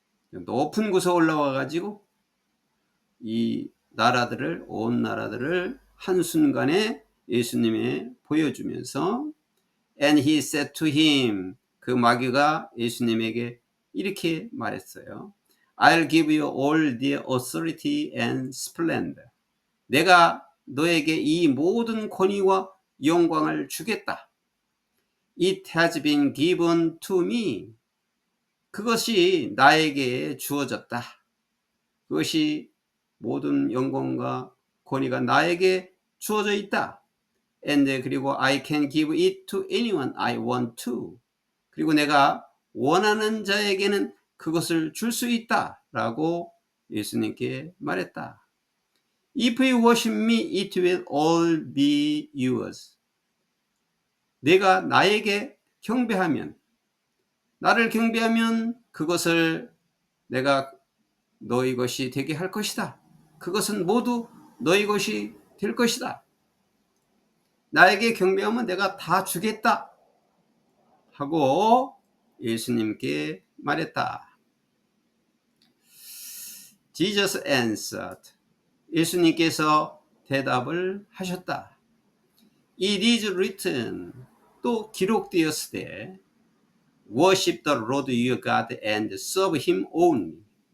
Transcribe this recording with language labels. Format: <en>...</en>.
<ko>높은 곳에 올라와 가지고 이 나라들을 온 나라들을 한순간에 예수님에 보여주면서</ko> <en>and he said to him</en> <ko>그 마귀가 예수님에게 이렇게 말했어요.</ko> <en>I'll give you all the authority and splendor.</en> <ko>내가 너에게 이 모든 권위와 영광을 주겠다.</ko> <en>It has been given to me.</en> <ko>그것이 나에게 주어졌다. 그것이 모든 영광과 권위가 나에게 주어져 있다.</ko> <en>And 그리고 I can give it to anyone I want to.</en> <ko>그리고 내가 원하는 자에게는 그것을 줄 수 있다. 라고 예수님께 말했다.</ko> <en>If you worship me, it will all be yours.</en> <ko>내가 나에게 경배하면, 나를 경배하면 그것을 내가 너희 것이 되게 할 것이다. 그것은 모두 너희 것이 될 것이다. 나에게 경배하면 내가 다 주겠다. 하고 예수님께 말했다.</ko> <en>Jesus answered.</en> <ko>예수님께서 대답을 하셨다.</ko> <en>It is written.</en> <ko>또 기록되었으되</ko> <en>Worship the Lord your God and serve him only.</en>